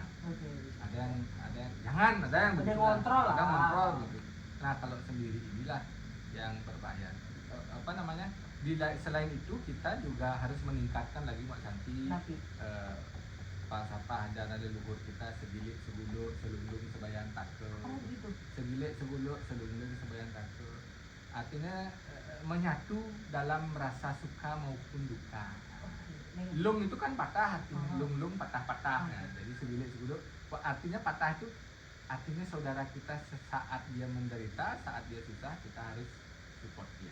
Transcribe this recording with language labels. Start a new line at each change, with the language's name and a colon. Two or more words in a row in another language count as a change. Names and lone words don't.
Indonesian: Oke. ada yang jangan, ada yang Ada begitu, ngontrol lah. ada ngontrol gitu. Nah kalau sendiri inilah yang berbahaya. Selain itu kita juga harus meningkatkan lagi Mak Santi, Tapi falsafah ajaran leluhur kita,
Balinese: segilik seguluk selulung sebayang takel.
Indonesian: gitu.
Balinese: Segilik seguluk selulung sebayang takel.
Indonesian: Artinya menyatu dalam rasa suka maupun duka. Lung itu kan patah artinya, lung patah-patah. Nah, jadi
Balinese: segilik seguluk
Indonesian: artinya patah itu artinya saudara kita saat dia menderita, saat dia susah, kita harus support dia.